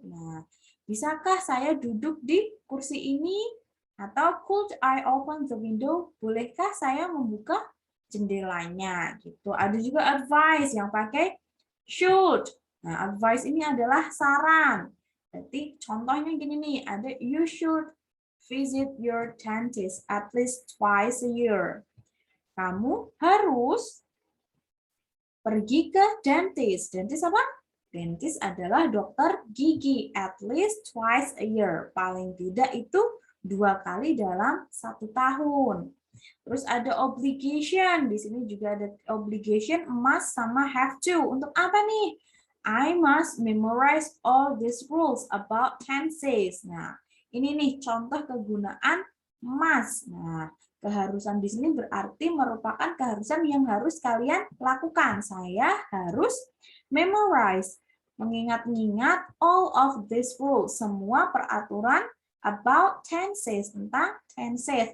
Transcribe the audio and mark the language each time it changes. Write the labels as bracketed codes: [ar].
[id] Nah, bisakah saya duduk di kursi ini? [en] Atau could I open the window? [id] Bolehkah saya membuka jendelanya? Gitu. Ada juga advice yang pakai should. Nah, advice ini adalah saran. Berarti contohnya gini nih, ada [en] you should visit your dentist at least twice a year. [id] Kamu harus pergi ke dentist. Dentist apa? Dentist adalah dokter gigi. [en] At least twice a year. [id] Paling tidak itu 2 kali dalam 1 tahun. Terus ada obligation. Di sini juga ada obligation must sama have to. Untuk apa nih? [en] I must memorize all these rules about tenses. [id] Nah, ini nih contoh kegunaan must. Nah, keharusan di sini berarti merupakan keharusan yang harus kalian lakukan. Saya harus memorize, mengingat-ingat [en] all of these rules, [id] semua peraturan [en] about tenses, [id] tentang tenses.